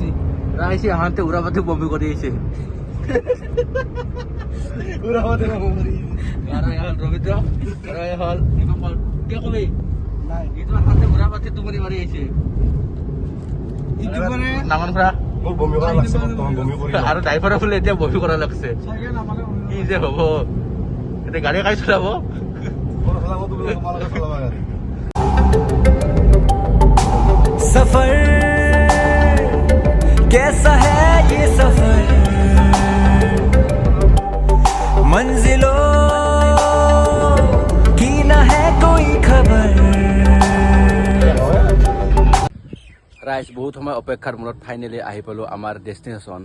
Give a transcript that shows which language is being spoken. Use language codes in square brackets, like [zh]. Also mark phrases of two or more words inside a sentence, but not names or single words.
[as] আহিছে আহোঁতে উৰাপাতে বমি কৰি আহিছে। ৰবীন্দ্ৰ হ'ল কিয় কবি? উৰাপাতে টোপনি মাৰি আহিছে আৰু ড্ৰাইভাৰে বোলে এতিয়া বমি কৰা লাগছে। কি যে হ'ব এতিয়া, গাড়ী কাই চলাব? [hi] सफर कैसा है ये सफर, मंजिलों की ना है कोई खबर। [as] ৰাইজ বহুত সময় অপেক্ষাৰ মূৰত ফাইনেলি আহি পালোঁ আমাৰ ডেষ্টিনেশ্যন।